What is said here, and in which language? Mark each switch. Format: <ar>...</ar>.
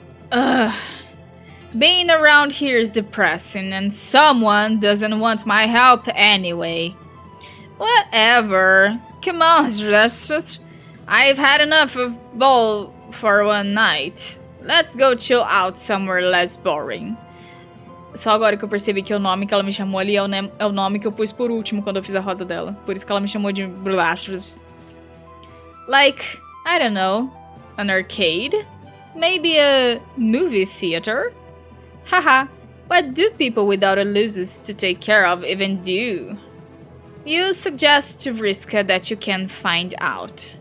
<en>Ugh. Being around here is depressing and someone doesn't want my help anyway. Whatever. Come on, just I've had enough of ball for one night. Let's go chill out somewhere less boring.</en> <pt>Só agora que eu percebi que o nome que ela me chamou ali é o nome que eu pus por último quando eu fiz a roda dela. Por isso que ela me chamou de Blasters.</pt> <en>Like, I don't know, an arcade? Maybe a movie theater? Haha, what do people without a losers to take care of even do? You suggest to Vriska that you can find out.</en>